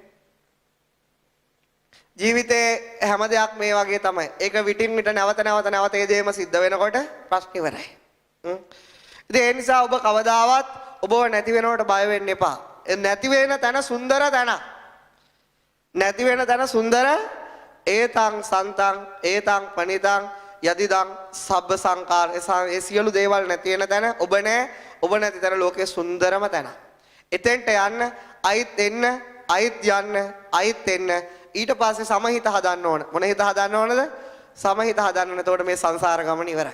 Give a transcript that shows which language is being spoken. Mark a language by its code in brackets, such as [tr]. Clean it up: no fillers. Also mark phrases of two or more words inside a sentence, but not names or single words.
[si] ජීවිතේ හැම දෙයක් මේ වගේ තමයි. ඒක විටින් විට නැවත ඒ දේම සිද්ධ වෙනකොට ප්‍රශ්න ඉවරයි. ඉතින් ඒ නිසා ඔබ කවදාවත් ඔබව නැති වෙනවට බය වෙන්න එපා. නැති වෙන තැන සුන්දර තැන. නැති වෙන තැන සුන්දර [pi] ඒතං සන්තං ඒතං පනිතං යදිදං සබ්බ සංකාර [si] ඒ සියලු දේවල් නැති වෙන තැන ඔබ නැහැ. ඔබ නැති තැන ලෝකයේ සුන්දරම තැන. එතෙන්ට යන්න අයිත් එන්න අයිත් යන්න අයිත් එන්න ඊට පස්සේ සමහිත හදන්න ඕන. මොන හිත හදන්න ඕනද? සමහිත හදන්න ඕන. එතකොට මේ සංසාර ගමන ඉවරයි.